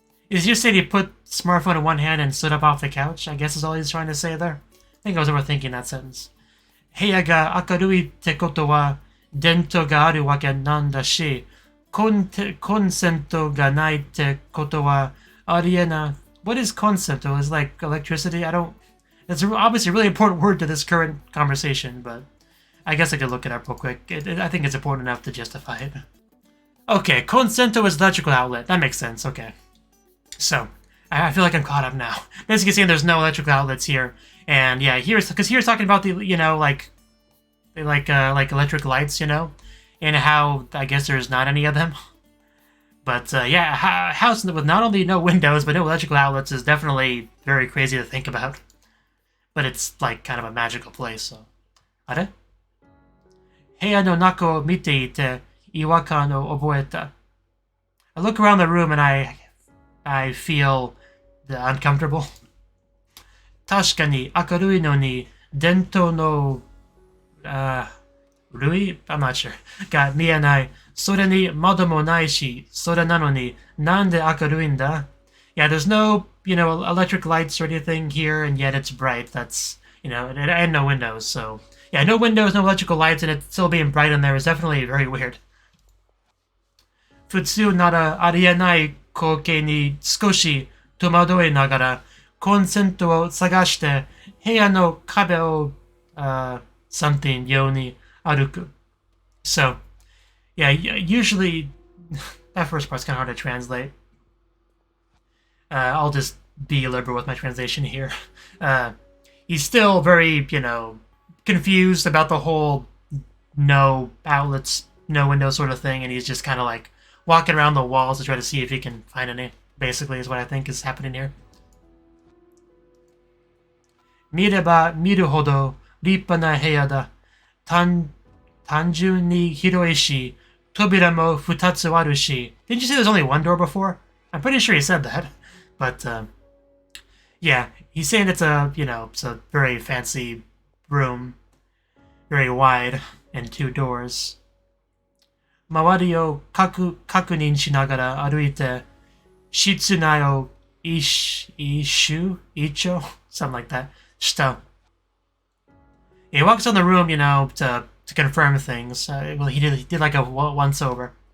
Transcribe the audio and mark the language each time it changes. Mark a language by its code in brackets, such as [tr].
[en] Is you saying he put smartphone in one hand and stood up off the couch? I guess is all he's trying to say there. I think I was overthinking that sentence. [ja] 部屋が明るいってことは電灯があるわけなんだし、コンセントがないってことはありえない。 [en] What is consento? Is like electricity? I don't... It's obviously a really important word to this current conversation, but I guess I could look it up real quick. I think it's important enough to justify it. Okay, consento is electrical outlet. That makes sense, okay. So, I feel like I'm caught up now. Basically saying there's no electrical outlets here. And yeah, here's talking about the, you know, like electric lights, you know? And how, I guess there's not any of them. But yeah, a house with not only no windows, but no electrical outlets is definitely very crazy to think about. But it's like kind of a magical place, so. [ja] あれ? 部屋の中を見ていて違和感を覚えた. [en] I look around the room and I feel uncomfortable. [ja] 確かに明るいのに電灯の類? [en] I'm not sure. [ja] が見えない。それに窓もないし、それなのになんで明るいんだ? [en] Yeah, there's no, you know, electric lights or anything here, and yet it's bright. That's, you know, and no windows, so... Yeah, no windows, no electrical lights, and it still being bright in there is definitely very weird. [ja] 普通ならありえない光景に少し戸惑いながらコンセントを探して部屋の壁をsomething ように歩く. [en] So, yeah, usually that first part's kind of hard to translate. I'll just be liberal with my translation here. He's still very, you know, confused about the whole no outlets, no windows sort of thing, and he's just kind of like walking around the walls to try to see if he can find any, basically, is what I think is happening here. [ja] 見れば見るほど立派な部屋だ。単純に広いし、扉も2つあるし. [en] Didn't you say there's only one door before? I'm pretty sure he said that. But, yeah, he's saying it's a, you know, it's a very fancy room. Very wide, and 2 doors. [ja] 周りを確認しながら歩いて、室内を一周 [en] something like that, [ja] した. [en] He walks on the room, you know, to confirm things. Well, he did like a once over.